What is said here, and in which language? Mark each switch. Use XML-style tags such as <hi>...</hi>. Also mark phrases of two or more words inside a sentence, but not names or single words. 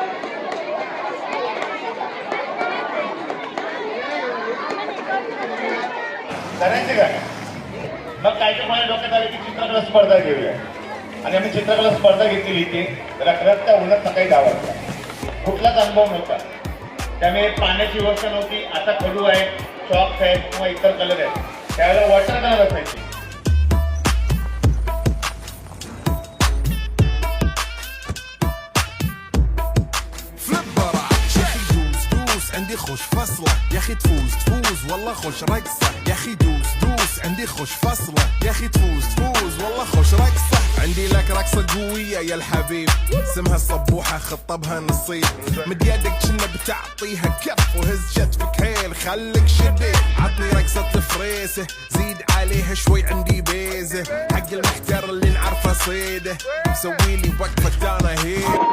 <mr>करायचे काय मग काय तर माझ्या डोक्यात आले की चित्रकला स्पर्धा घेऊया आणि आम्ही चित्रकला स्पर्धा घेतलेली इथे रखरखत्या उन्हात सकाळी 10 वाजता. कुठलाच अनुभव नव्हता, त्यामुळे पाण्याची व्यवस्था नव्हती. आता खडू आहे, चॉक्स आहेत किंवा इतर कलर आहेत, त्यावेळेला वॉटर कलर असायचे.</mr> <ar>عندي خوش فصلة يا اخي تفوز والله خوش رقصة يا اخي دوس عندي خوش فصلة يا اخي تفوز والله خوش رقصة عندي لك رقصة قوية يا الحبيب اسمها الصبوحة خطبها نصيب مد يدك كنا بتعطيها كف وهز كتفك حيل خليك شديد عطني رقصة فريسة زيد عليها شوي عندي بيزة حق المحتر اللي نعرفه صيده مسوي لي وقفة انا هيك</ar>